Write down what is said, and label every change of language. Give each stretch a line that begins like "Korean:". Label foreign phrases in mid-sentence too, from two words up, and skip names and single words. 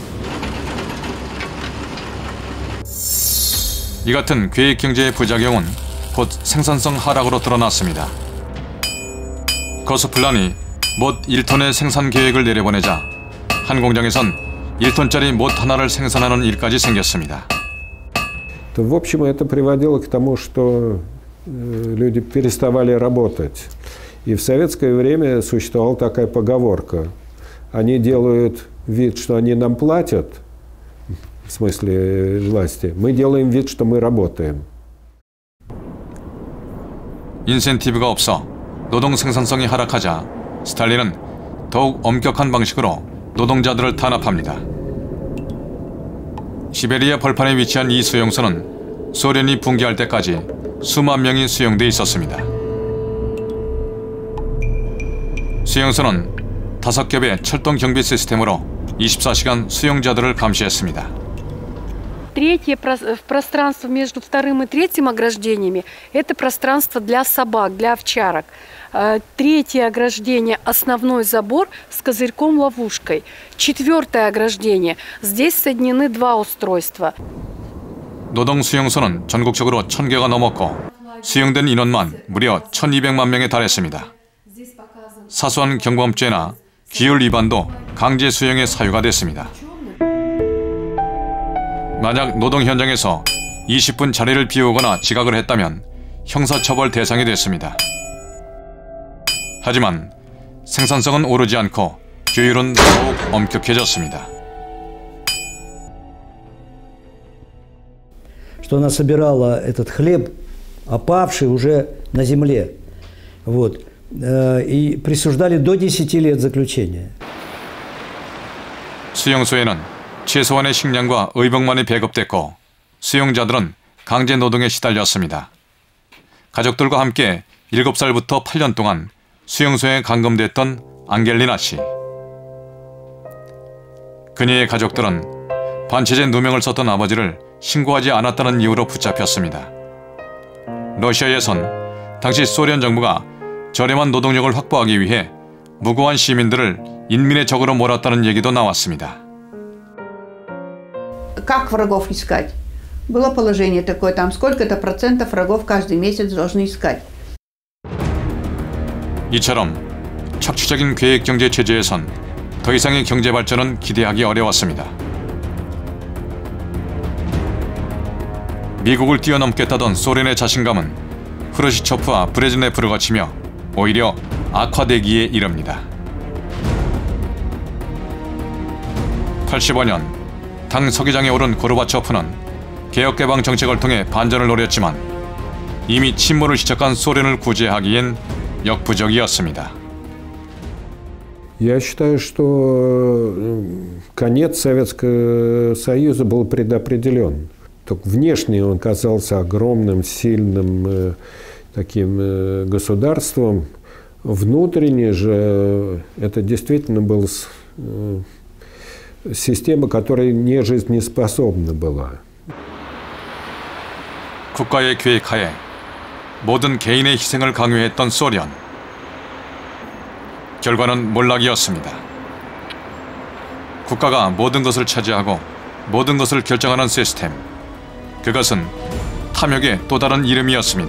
Korean: 이 같은 계획경제의 부작용은 곧 생산성 하락으로 드러났습니다. 고스플란이 못 1톤의 생산 계획을 내려보내자 한 공장에선 1톤짜리 못 하나를 생산하는 일까지 생겼습니다.
Russian: В общем, это приводило к тому, что люди переставали работать. И в советское время существовала такая поговорка. Они делают вид, что они нам платят, в смысле власти. Мы делаем вид, что мы работаем.
Korean: 인센티브가 없어 노동 생산성이 하락하자 스탈린은 더욱 엄격한 방식으로 노동자들을 탄압합니다. 시베리아 벌판에 위치한 이 수용소는 소련이 붕괴할 때까지 수만 명이 수용돼 있었습니다. 수용소는 5겹의 철동 경비 시스템으로 24시간 수용자들을 감시했습니다.
Russian: Третье пространство между вторым и третьим ограждениями – это пространство для собак, для овчарок. Третье ограждение – основной забор с козырьком-ловушкой. Четвертое ограждение – здесь соединены 2 устройства.
Korean: 노동 수용소는 전국적으로 1000개가 넘었고 수용된 인원만 무려 1200만 명에 달했습니다. 사소한 경범죄나 규율 위반도 강제 수용의 사유가 됐습니다. 만약 노동 현장에서 20분 자리를 비우거나 지각을 했다면 형사처벌 대상이 됐습니다. 하지만 생산성은 오르지 않고 규율은 더욱 엄격해졌습니다.
Russian: Что она собирала этот хлеб, опавший уже на земле, вот, и присуждали до 10 лет заключения.
Korean: 수용소에는 최소한의 식량과 의복만이 배급됐고 수용자들은 강제 노동에 시달렸습니다. 가족들과 함께 7살부터 8년 동안 수용소에 감금됐던 앙겔리나 씨. 그녀의 가족들은 반체제 누명을 썼던 아버지를 신고하지 않았다는 이유로 붙잡혔습니다. 러시아에선 당시 소련 정부가 저렴한 노동력을 확보하기 위해 무고한 시민들을 인민의 적으로 몰았다는 얘기도 나왔습니다.
Russian: Как врагов искать? Было положение такое, там сколько-то процентов врагов каждый месяц должны искать.
Korean: 이처럼 착취적인 계획경제 체제에선 더 이상의 경제 발전은 기대하기 어려웠습니다. 미국을 뛰어넘겠다던 소련의 자신감은 프르시초프와 브레즈네프를 거치며 오히려 악화되기에 이릅니다. 85년 당 서기장에 오른 고르바초프는 개혁개방 정책을 통해 반전을 노렸지만 이미 침몰을 시작한 소련을 구제하기엔 역부족이었습니다.
Russian: Я считаю, что конец Советского Союза был предопределен. Только внешне он казался огромным, сильным таким государством. Внутренне же это действительно была система, которая не жизнеспособна была.
Korean: 국가의 계획하에 모든 개인의 희생을 강요했던 소련. 결과는 몰락이었습니다. 국가가 모든 것을 차지하고 모든 것을 결정하는 시스템. 그것은 탐욕의 또 다른 이름이었습니다.